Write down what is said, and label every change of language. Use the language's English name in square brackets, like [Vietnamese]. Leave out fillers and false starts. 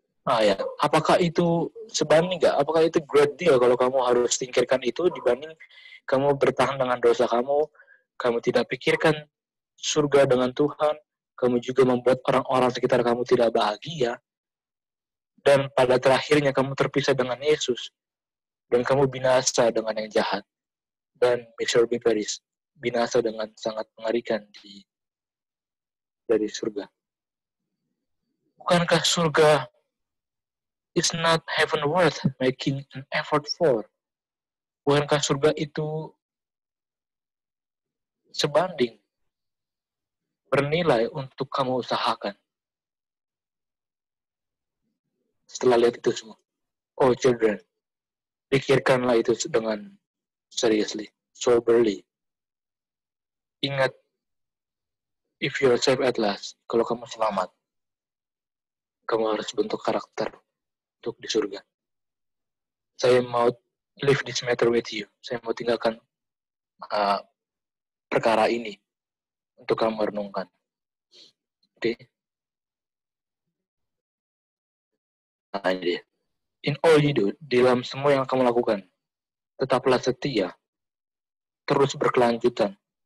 [Indonesian] Ya, apakah itu sebanding nggak? Apakah itu [English] great deal [Indonesian] kalau kamu harus singkirkan itu dibanding kamu bertahan dengan dosa kamu tidak pikirkan surga dengan Tuhan, kamu juga membuat orang-orang sekitar kamu tidak bahagia, dan pada terakhirnya kamu terpisah dengan Yesus, dan kamu binasa dengan yang jahat, dan [English] miserably perish, [Indonesian] binasa dengan sangat mengerikan dari surga. Bukankah surga [English] is not heaven worth making an effort for? [Indonesian] Bukankah surga itu sebanding, bernilai untuk kamu usahakan? Setelah lihat itu semua, oh children, pikirkanlah itu dengan [English] seriously, soberly. [Indonesian] Ingat, [English] if you're saved at last, [Indonesian] kalau kamu selamat, kamu harus bentuk karakter untuk di surga. Saya mau [English] leave this matter with you. [Indonesian] Saya mau tinggalkan perkara ini untuk kamu renungkan. Oke? Nah, ini dia. [English] In all you do, [Indonesian] dalam semua yang kamu lakukan, tetaplah setia, terus berkelanjutan.